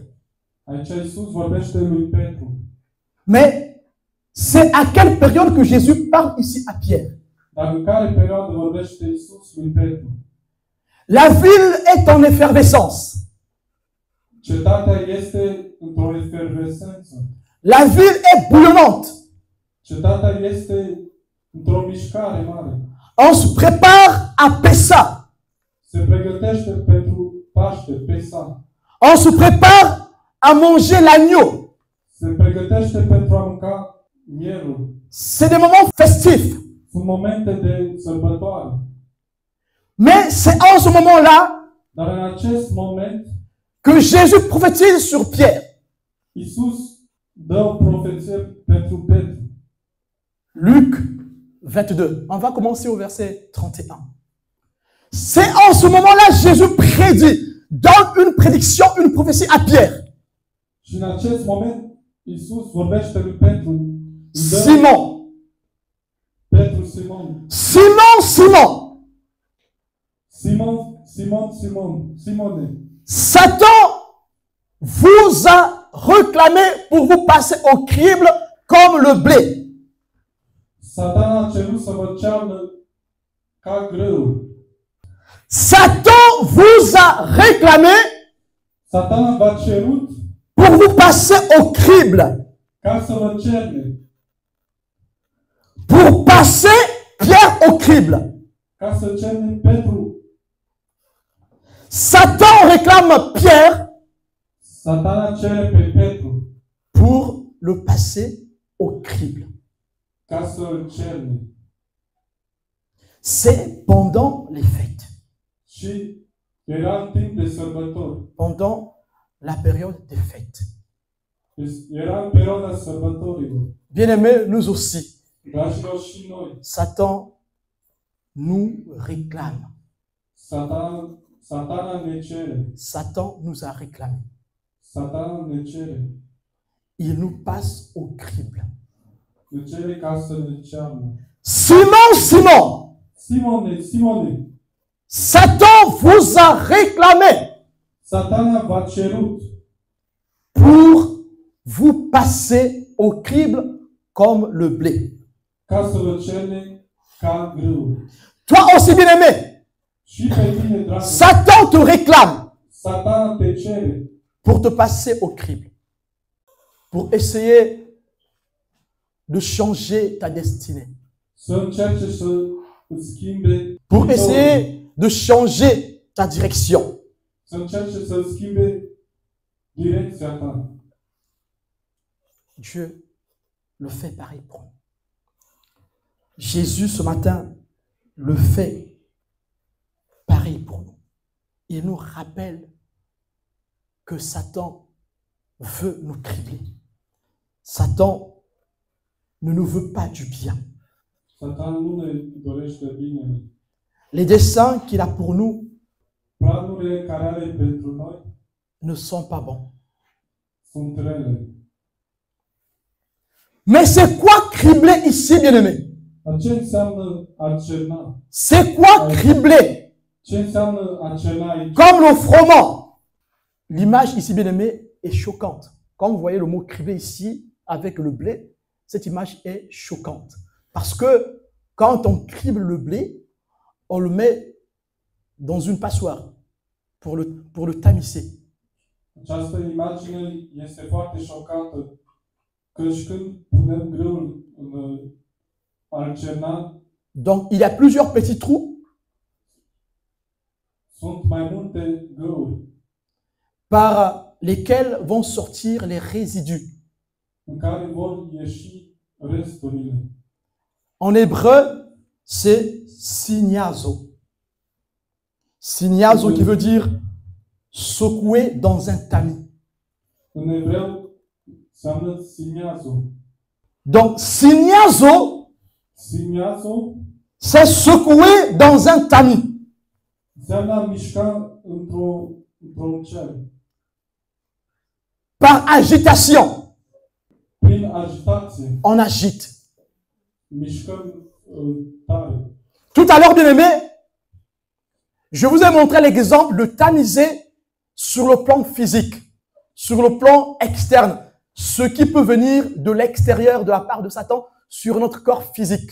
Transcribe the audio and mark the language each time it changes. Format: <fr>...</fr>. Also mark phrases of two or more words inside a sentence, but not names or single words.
<ro>Aici Iisus vorbește lui Petru.</ro> <fr>Mais c'est à quelle période que Jésus parle ici à Pierre?</fr> <ro>Dar în care perioadă vorbește Iisus lui Petru?</ro> <fr>La ville est en effervescence.</fr> <ro>Cetatea este într-o efervescență.</ro> <fr>La ville est bouillonnante.</fr> <ro>Cetatea este într-o mișcare mare.</ro> <fr>On se prépare à Pessa.</fr> <ro>Paște, Pesa.</ro> <fr>On se prépare à manger l'agneau.</fr> <ro>Se pregătește pentru a mânca mielul.</ro> <fr>C'est des moments festifs.</fr> <ro>Sunt momente de sărbătoare.</ro> <fr>Mais c'est en ce moment-là</fr> <ro>Dar în acest moment,</ro> <fr>que Jésus prophétise sur Pierre.</fr> <ro>Iisus dă o profeție pentru Petru.</ro> <fr>Luc 22. On va commencer au verset 31. C'est en ce moment-là Jésus prédit, donne une prédiction, une prophétie à Pierre.</fr> <ro>Și în acest moment, Iisus vorbește lui Petru. Îi dă Simon, Petru Simon. Simone.</ro> <fr>Satan vous a réclamé pour vous passer au crible comme le blé.</fr> <ro>Satan a cerut să vă cearnă ca grâul.</ro> <fr>Satan vous a réclamé</fr> <ro>Satan v-a cerut</ro> <fr>pour vous passer au crible.</fr> <ro>ca să vă cerne.</ro> <fr>Pour passer Pierre au crible.</fr> <ro>Ca să cerne Petru.</ro> <fr>Satan réclame Pierre</fr> <ro>Satana cere pe Petru</ro> <fr>pour le passer au crible.</fr> <ro>ca să îl cerne.</ro> <fr>C'est pendant les fêtes,</fr> <ro>Și era în timp de sărbători.</ro> <fr>pendant la période des fêtes.</fr> <ro>Era în perioada sărbătorilor.</ro> <fr>Bien-aimés, nous aussi,</fr> <ro>Dragilor, și noi.</ro> <fr>Satan nous réclame.</fr> <ro>Satana ne cere.</ro> <fr>Satan nous a réclamé.</fr> <ro>Satana ne cere.</ro> <fr>Il nous passe au crible.</fr> <ro>Ne cere ca să ne cearnă.</ro> <fr>Simon,</fr> <ro>Simone,</ro> <fr>Satan vous a réclamé</fr> <ro>Satana v-a cerut</ro> <fr>pour vous passer au crible comme le blé.</fr> <ro>ca să vă cerne ca grâu.</ro> <fr>Toi aussi, bien-aimé,</fr> <ro>Și pe tine, dragă,</ro> <fr>Satan te réclame</fr> <ro>Satana te cere</ro> <fr>pour te passer au crible, pour essayer de changer ta destinée,</fr> <ro>să încerce să îți schimbe</ro> <fr>pour</fr> <ro>viitorul.</ro> <fr>essayer de changer ta direction.</fr> <ro>Să încerce să îți schimbe direcția ta.</ro> <fr>Dieu le fait pareil pour nous. Jésus, ce matin, le fait pareil pour nous. Il nous rappelle que Satan veut nous cribler. Satan ne nous veut pas du bien.</fr> <ro>Satan nu ne dorește binele.</ro> <fr>Les desseins qu'il a pour nous</fr> <ro>Planurile care are pentru noi</ro> <fr>ne sont pas bons.</fr> <ro>sunt rele.</ro> <fr>Mais c'est quoi cribler ici, bien-aimé?</fr> <ro>Dar ce înseamnă a cerna?</ro> <fr>C'est quoi cribler?</fr> <ro>Ce înseamnă a cerna aici?</ro> <fr>Comme le froment. L'image ici, bien-aimé, est choquante. Quand vous voyez le mot cribler ici, avec le blé, cette image est choquante. Parce que quand on crible le blé, on le met dans une passoire pour le tamiser.</fr> <ro>Această imagine este foarte șocantă. Căci când punem grâul în a cerna,</ro> <fr>Donc, il y a plusieurs petits trous</fr> <ro>sunt mai multe găuri</ro> <fr>par lesquels vont sortir les résidus.</fr> <ro>în care vor ieși resturile.</ro> <fr>En hébreu, c'est signazo. Signazo qui veut dire secouer dans un tamis.</fr> <ro>În evreu înseamnă siniazo.</ro> <fr>Donc, signazo,</fr> <ro>Siniazo</ro> <fr>c'est secouer dans un tamis.</fr> <ro>înseamnă a mișca într-un cer.</ro> <fr>Par agitation,</fr> <ro>Prin agitație.</ro> <fr>on agite.</fr> <ro>Mișcăm tare.</ro> <fr>Tout à l'heure, bien-aimé, je vous ai montré l'exemple de tamiser sur le plan physique, sur le plan externe, ce qui peut venir de l'extérieur, de la part de Satan, sur notre corps physique.</fr>